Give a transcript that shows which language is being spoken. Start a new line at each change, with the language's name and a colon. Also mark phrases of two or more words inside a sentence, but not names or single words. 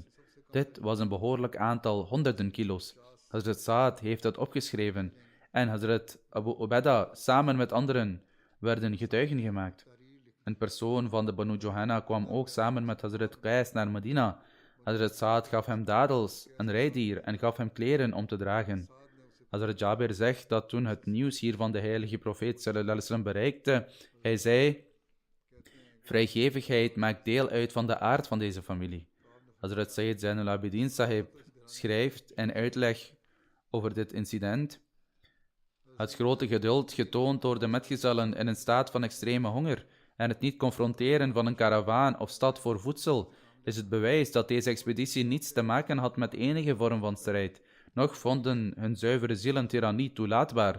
Dutch: Dit was een behoorlijk aantal honderden kilo's. Hazrat Saad heeft het opgeschreven en Hazrat Abu Ubaidah samen met anderen werden getuigen gemaakt. Een persoon van de Banu Johanna kwam ook samen met Hazrat Qais naar Medina. Hazrat Saad gaf hem dadels, een rijdier en gaf hem kleren om te dragen. Hazrat Jabir zegt dat toen het nieuws hier van de heilige profeet
Arabic: صلى الله عليه وسلم
Dutch: bereikte, hij zei, vrijgevigheid maakt deel uit van de aard van deze familie. Hazrat Sayyid Zainul Abidin Sahib schrijft in uitleg over dit incident, het grote geduld getoond door de metgezellen in een staat van extreme honger en het niet confronteren van een karavaan of stad voor voedsel is het bewijs dat deze expeditie niets te maken had met enige vorm van strijd, noch vonden hun zuivere zielen tirannie toelaatbaar.